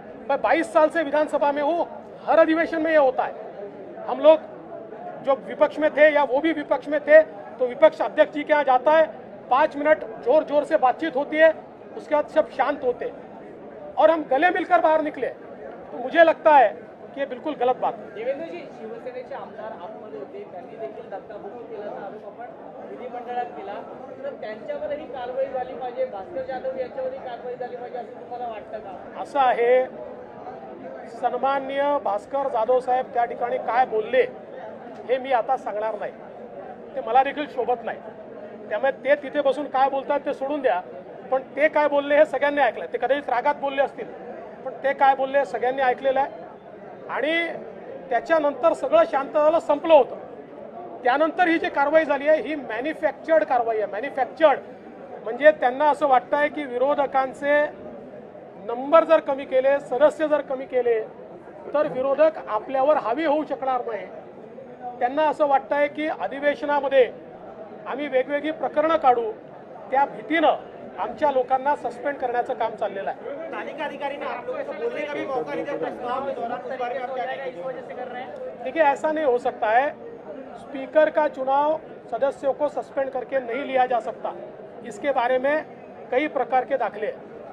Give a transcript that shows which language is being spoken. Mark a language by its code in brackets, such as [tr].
[hi] मैं 22 साल से विधानसभा में हूँ, हर अधिवेशन में ये होता है। हम लोग जो विपक्ष में थे या वो भी विपक्ष में थे तो विपक्ष अध्यक्ष जी के यहाँ जाता है, 5 मिनट जोर जोर से बातचीत होती है, उसके बाद सब शांत होते हैं और हम गले मिलकर बाहर निकले। तो मुझे लगता है की बिल्कुल गलत बात है। [mr] देवेंद्रजी, शिवसेनेचे आमदार आतमध्ये होते, त्यांनी देखील धक्काबुक्की केल्याचा आरोप आपण विधिमंडळात केला, तर त्यांच्यावरही कारवाई झाली पाहिजे, भास्कर जाधव यांच्यावरही कारवाई झाली पाहिजे असं तुम्हाला वाटतं का? असं आहे, सन्माननीय भास्कर जाधव साहेब त्या ठिकाणी काय बोलले हे मी आता सांगणार नाही, ते मला देखील शोभत नाही। त्यामुळे ते तिथे बसून काय बोलतात ते सोडून द्या, पण ते काय बोलले हे सगळ्यांनी ऐकलं। ते कदाचित रागात बोलले असतील, पण ते काय बोलले सगळ्यांनी ऐकलेलं आहे आणि त्याच्यानंतर सगळं शांत झालं, संपलं होतं। त्यानंतर ही जी कारवाई झाली आहे ही मॅन्युफॅक्चर्ड कारवाई आहे। मॅन्युफॅक्चर्ड म्हणजे त्यांना असं वाटतंय की विरोधकांचे नंबर जर कमी केले, सदस्य जर कमी केले तर विरोधक आपल्यावर हावी होऊ शकणार नाही। त्यांना असं वाटतंय की अधिवेशनामध्ये आम्ही वेगवेगळी प्रकरणं काढू, त्या भीतीनं आमच्या लोकांना सस्पेंड करण्याचं काम चाललेलं आहे। [hi] तालिका अधिकारी ने आप लोगों को बोलने का भी मौका नहीं दिया प्रश्नोत्तर के दौरान, उस बारे में आप क्या कहेंगे? इस वजह से कर रहे हैं। देखिए, ऐसा नहीं हो सकता है। स्पीकर का चुनाव सदस्यों को सस्पेंड करके नहीं लिया जा सकता। इसके बारे में कई प्रकार के दाखले हैं।